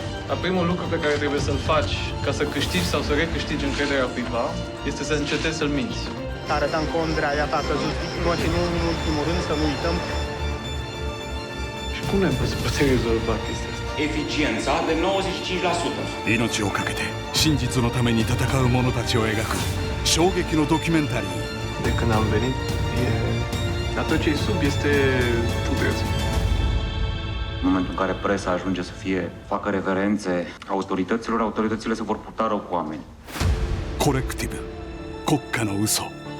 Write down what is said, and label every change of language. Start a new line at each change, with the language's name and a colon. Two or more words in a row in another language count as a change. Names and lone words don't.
Romanian: Dar primul lucru pe care trebuie să-l faci ca să câștigi sau să recâștigi încrederea cuiva este să încetezi să-l minți. Arătăm Condrea, iată, a căzut victimă și nu în ultimul rând să nu uităm. Și cum ne-am putea rezolva chestia asta? Eficiența de 95%.
Japanese: 命をかけて真実のために戦う者たちを描く衝撃のドキュメンタリー。
Romanian: De când am venit, dar tot ce e sub este putreț. În momentul în care presa ajunge să facă reverențe autorităților, autoritățile se vor purta rău cu oameni.
Japanese: コレクティブ国家の嘘。